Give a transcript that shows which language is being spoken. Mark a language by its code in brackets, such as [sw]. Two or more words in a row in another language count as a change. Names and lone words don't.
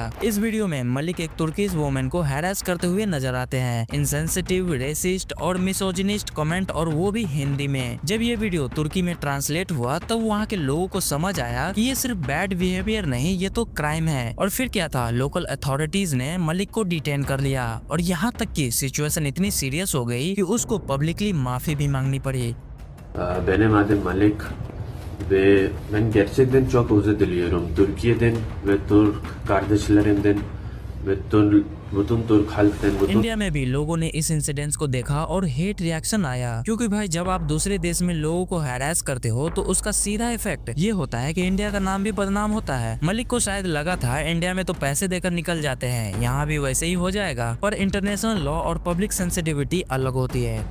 [hi] इस वीडियो में मलिक एक [en] Turkish women [hi] को हैरेस करते हुए नजर आते हैं, [en] insensitive, racist [hi] और [en] misogynist comment, [hi] और वो भी हिंदी में। जब ये वीडियो तुर्की में ट्रांसलेट हुआ तब वहाँ के लोगों को समझ आया कि ये सिर्फ [en] bad behavior [hi] नहीं, ये तो क्राइम है। और फिर क्या था, [en] local authorities [hi] ने मलिक को डिटेन कर लिया और यहाँ तक की सिचुएशन इतनी सीरियस हो गई कि उसको पब्लिकली माफी भी मांगनी पड़ी। [tr] Benim adım Malik ve ben gerçekten çok özür diliyorum. Türkiye'den ve Türk kardeşlerimden ve bütün Türk halktan, [hi] इंडिया में भी लोगों ने इस इंसिडेंस को देखा और [en] hate reaction [hi] आया, क्योंकि भाई जब आप दूसरे देश में लोगों को हैरेस करते हो तो उसका सीधा इफेक्ट ये होता है कि इंडिया का नाम भी बदनाम होता है। मलिक को शायद लगा था इंडिया में तो पैसे देकर निकल जाते हैं, यहाँ भी वैसे ही हो जाएगा, पर [en] international law [hi] और [en] public sensitivity [hi] अलग होती है।